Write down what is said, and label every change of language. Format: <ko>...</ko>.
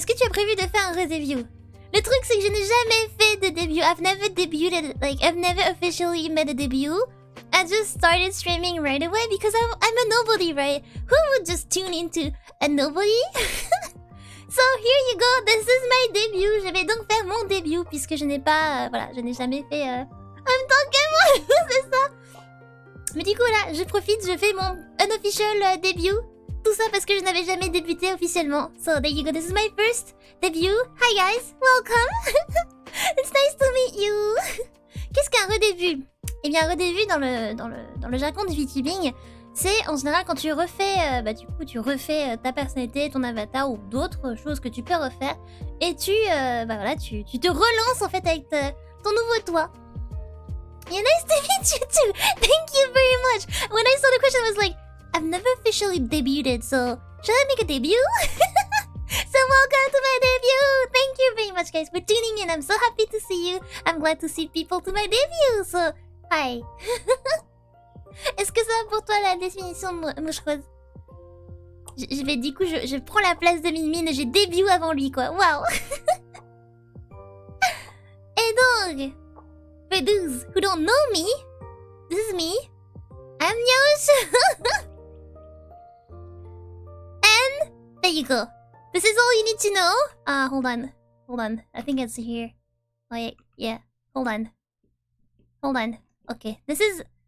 <fr>Est-ce que tu as prévu de faire un re-debut? Le truc c'est que je n'ai jamais fait de début.</fr> <en>I've never debuted, like I've never officially made a debut. I just started streaming right away because I'm a nobody, right? Who would just tune into a nobody? So here you go, this is my debut.</en> <fr>Je vais donc faire mon début puisque je n'ai pas... je n'ai jamais fait en même temps que moi, c'est ça. Mais du coup là, je profite, je fais mon unofficial début. Tout ça parce que je n'avais jamais débuté officiellement.</fr> <en>So there you go, this is my first debut. Hi guys, welcome. It's nice to meet you.</en> <fr>Qu'est-ce qu'un redébut? Eh bien, un redébut dans le jargon du VTubing, c'est en général quand tu refais, tu refais ta personnalité, ton avatar ou d'autres choses que tu peux refaire. Et tu te relances en fait avec ton nouveau toi.</fr> <en>Yeah, nice to meet you too. Thank you very much. When I saw the question, I was like, I've never officially debuted, so should I make a debut? So welcome to my debut. Thank you very much, guys, for tuning in. I'm so happy to see you. I'm glad to see people to my debut. So, hi.</en> <fr>Est-ce que ça va pour toi la définition de mouchereuse? Je vais du coup, je prends la place de Mine et j'ai début avant lui, quoi. Waouh. Et donc,</fr> <en>for those who don't know me, this is me. I'm Nyao Shu. And there you go. This is all you need to know. Hold on. I think it's here. Oh yeah. Hold on. Okay, this is.</en>